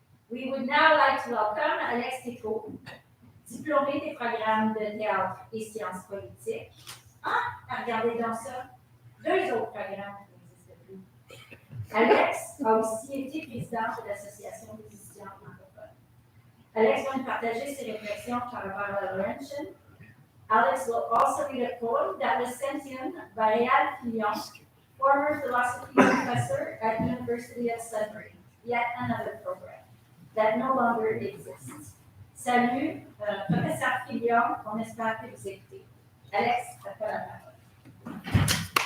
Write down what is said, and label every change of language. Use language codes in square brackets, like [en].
[en] We would now like to welcome [fr] Alex Tétrault, diplômé des programmes de théâtre et sciences politiques. Ah, regardez donc ça. 2 autres programmes qui n'existent plus. Alex a aussi été président de l'Association des étudiants francophones. Alex va nous partager ses réflexions par rapport à la Laurentian. [en] Alex will also read a poem that was sent in by Réal Fillon, former philosophy professor at University of Sudbury, yet another program that no longer exists. [fr] Salut, professeur Fillon, on espère que vous écoutez. Alex, à toi la parole.